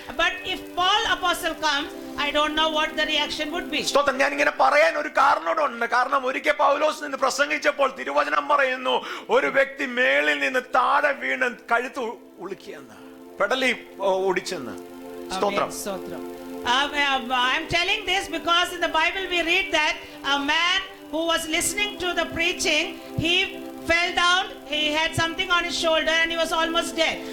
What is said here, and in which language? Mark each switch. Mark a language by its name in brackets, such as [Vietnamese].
[English] But if Paul Apostle comes, I don't know what the reaction would be. [Malayalam] സ്തോത്രം, ഞാൻ ഇങ്ങനെ പറയാൻ ഒരു കാരണമുണ്ട്. കാരണം ഒരിക്കൽ പൗലോസ് നിന്ന് പ്രസംഗിച്ചപ്പോൾ തിരുവചനം പറയുന്നു ഒരു വ്യക്തി മേളിൽ നിന്ന് താഴെ വീണ് കഴുത്ത് ഉളുക്കിയെന്ന്, പെടലി ഒടിച്ചെന്ന്. സ്തോത്രം. [English] I'm telling this because in the Bible we read that a man who was listening to the preaching, he fell down, he had something on his shoulder and he was almost dead.